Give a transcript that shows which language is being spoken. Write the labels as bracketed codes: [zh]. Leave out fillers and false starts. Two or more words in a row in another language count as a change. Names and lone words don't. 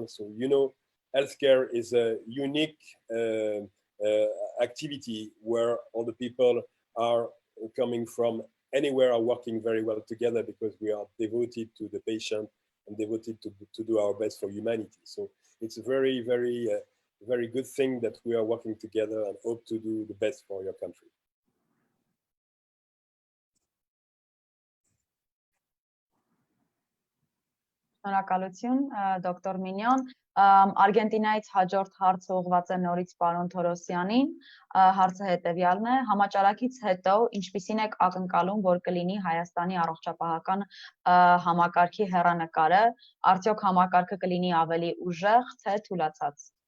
[en] So, you know, healthcare is a unique activity where all the people are coming from anywhere are working very well together because we are devoted to the patient and devoted to do our best for humanity. So it's a very, very, very good thing that we are working together and hope to do the best for your country. [hy] Շնորհակալություն, դոկտոր Մինյոն։ Արգենտինայից հաջորդ հարցը ուղղված է նորից պարոն Թորոսյանին։ Հարցը հետևյալն է. Համաճարակից հետո ինչպիսին եք ակնկալում, որ կլինի Հայաստանի առողջապահական համակարգի հեռանկարը, արդյոք համակարգը կլինի ավելի ուժեղ, թե թուլացած։